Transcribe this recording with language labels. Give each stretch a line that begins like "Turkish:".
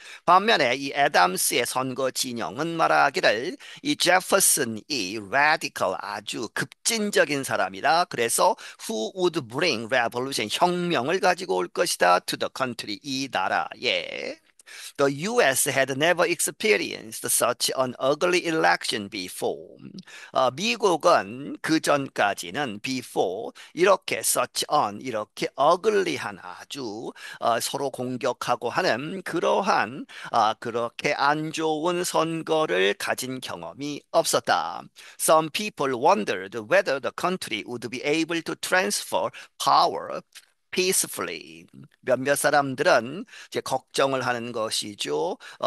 Korean: 반면에 이 애담스의 선거 진영은 말하기를 이 제퍼슨이 radical 아주 급진적인 사람이다. 그래서
English: who would bring revolution
Korean: 혁명을 가지고 올 것이다
English: to the country
Korean: 이 나라에.
English: The US had never experienced such an ugly election before.
Korean: 미국은 그 전까지는 before 이렇게
English: such an
Korean: 이렇게 ugly한 아주 서로 공격하고 하는 그러한 그렇게 안 좋은 선거를 가진 경험이 없었다.
English: Some people wondered whether the country would be able to transfer power peacefully.
Korean: 몇몇 사람들은 이제 걱정을 하는 것이죠.